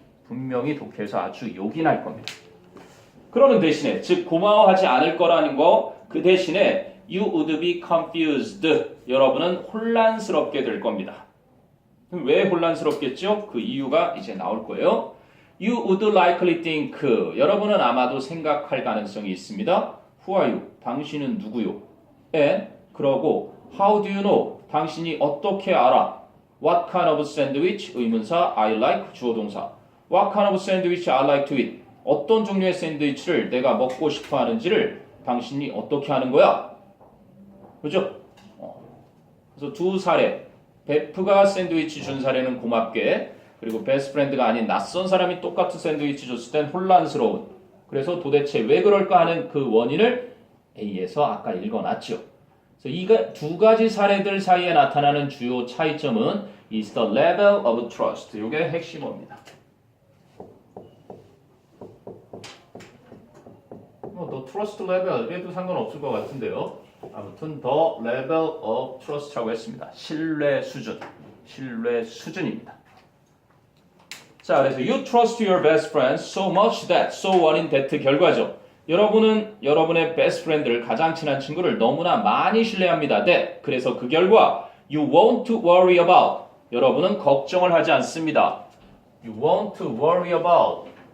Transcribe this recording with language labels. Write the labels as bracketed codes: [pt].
[ko] 분명히 독해에서 아주 요긴할 겁니다. 그러는 대신에 즉 고마워하지 않을 거라는 거 그 대신에 [en] you would be confused. [ko] 여러분은 혼란스럽게 될 겁니다. 왜 혼란스럽겠죠? 그 이유가 이제 나올 거예요. [en] You would likely think. [ko] 여러분은 아마도 생각할 가능성이 있습니다. [en] Who are you? [ko] 당신은 누구요? [en] And [ko] 그러고 [en] How do you know? [ko] 당신이 어떻게 알아? [en] What kind of sandwich? [ko] 의문사 [en] I like [ko] 주어 동사. [en] What kind of sandwich I like to eat? [ko] 어떤 종류의 샌드위치를 내가 먹고 싶어 하는지를 당신이 어떻게 하는 거야? 그죠? 그래서 두 사례. 베프가 샌드위치 준 사례는 고맙게, 그리고 베스트 프렌드가 아닌 낯선 사람이 똑같은 샌드위치 줬을 땐 혼란스러운. 그래서 도대체 왜 그럴까 하는 그 원인을 A에서 아까 읽어놨죠. 그래서 이 두 가지 사례들 사이에 나타나는 주요 차이점은 [en] is the level of trust. [ko] 이게 핵심어입니다. [en] the trust level [ko] 이래도 상관없을 것 같은데요. 아무튼 [en] the level of trust [ko] 라고 했습니다. 신뢰 수준, 신뢰 수준입니다. 자, 그래서 [en] you trust your best friend so much that, so what인 that [ko] 결과죠. 여러분은 여러분의 best friend를 가장 친한 친구를 너무나 많이 신뢰합니다. that, 그래서 그 결과 [en] you won't worry about, [ko] 여러분은 걱정을 하지 않습니다. [en] You won't worry about.